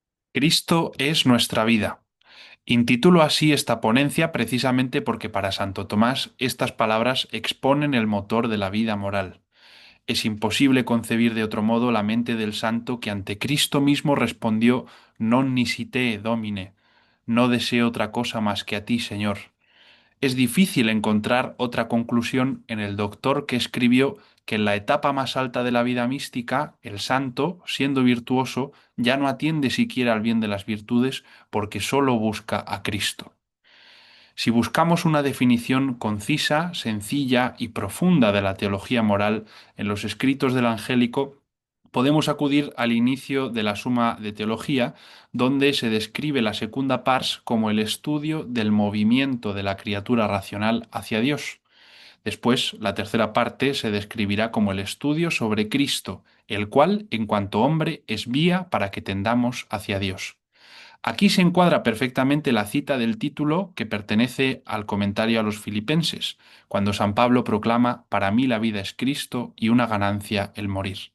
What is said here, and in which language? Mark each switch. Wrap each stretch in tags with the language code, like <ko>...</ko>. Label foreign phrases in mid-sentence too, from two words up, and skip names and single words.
<es>Cristo es nuestra vida. Intitulo así esta ponencia precisamente porque para Santo Tomás estas palabras exponen el motor de la vida moral. Es imposible concebir de otro modo la mente del santo que ante Cristo mismo respondió</es> <la>non nisi te, Domine,</la> <es>no deseo otra cosa más que a ti, Señor. Es difícil encontrar otra conclusión en el doctor que escribió que en la etapa más alta de la vida mística, el santo, siendo virtuoso, ya no atiende siquiera al bien de las virtudes porque sólo busca a Cristo. Si buscamos una definición concisa, sencilla y profunda de la teología moral en los escritos del Angélico, podemos acudir al inicio de la Suma de Teología, donde se describe la</es> <la>secunda pars</la> <es>como el estudio del movimiento de la criatura racional hacia Dios. Después, la tercera parte se describirá como el estudio sobre Cristo, el cual, en cuanto hombre, es vía para que tendamos hacia Dios. Aquí se encuadra perfectamente la cita del título que pertenece al comentario a los Filipenses, cuando San Pablo proclama: Para mí la vida es Cristo y una ganancia el morir.</es>